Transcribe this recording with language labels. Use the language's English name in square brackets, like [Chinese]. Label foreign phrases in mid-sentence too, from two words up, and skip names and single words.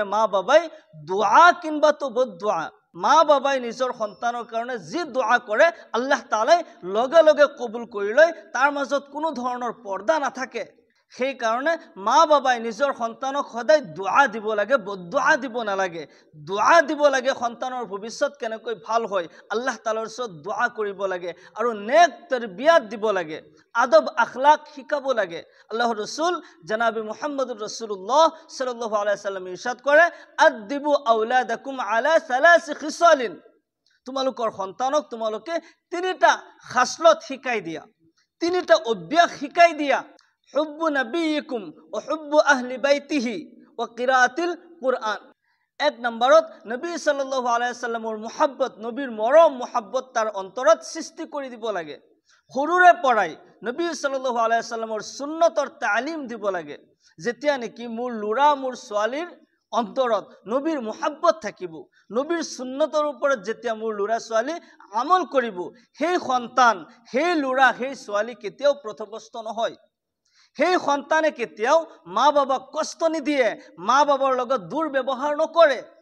[Assamese] মা বাবাই দুআ কিংবা তো বদদুআ মা বাবাই নিজৰ সন্তানৰ কাৰণে যি দুআ কৰে আল্লাহ তাআলাই লগে লগে কবুল কৰি লয় তাৰ মাজত কোনো ধৰণৰ পৰ্দা নাথাকে সেই কাৰণে মা বাবাই নিজৰ সন্তানক সদায় দুআ দিব লাগে বদদুআ দিব নালাগে দুআ দিব লাগে সন্তানৰ ভৱিষ্যত কেনেকৈ ভাল হয় আল্লাহ তাআলাৰ ওচৰত দুআ কৰিব লাগে আৰু নেক তৰবিয়াত দিব লাগে আদব আখলাক শিকাব লাগে আল্লাহৰ ৰাসূল জনাবে [Arabic] محمد رسول الله صلى الله عليه وسلم [Assamese] ইৰশাদ কৰে [Arabic] أدبوا أولادكم على ثلاث خصال [Assamese] তোমালোকৰ সন্তানক তোমালোকে তিনিটা খাছলত শিকাই দিয়া তিনিটা অভ্যাস শিকাই দিয়া [Arabic] حب نبيكم وحب أهل بيته وقراءة القرآن [Assamese] এক নম্বৰত নবী [Arabic] صلى الله عليه وسلم [Assamese] মুহাব্বত নবীৰ মৰম মুহাব্বত তাৰ অন্তৰত সৃষ্টি কৰি দিব লাগে সৰুৰে পৰাই নবী [Arabic] صلى الله عليه وسلم [Assamese] সুন্নতৰ তালিম দিব লাগে যেতিয়া নেকি মোৰ ল'ৰা মোৰ ছোৱালীৰ অন্তৰত নবীৰ মুহাব্বত থাকিব নবীৰ সুন্নতৰ ওপৰত যেতিয়া মোৰ ল'ৰা ছোৱালী আমল কৰিব সেই সন্তান সেই ল'ৰা সেই ছোৱালী কেতিয়াও পথভ্ৰষ্ট নহয় সেই সন্তানে কেতিয়াও মা বাবাক কষ্ট নিদিয়ে মা বাবার লগত দুৰ্ব্যৱহাৰ নকৰে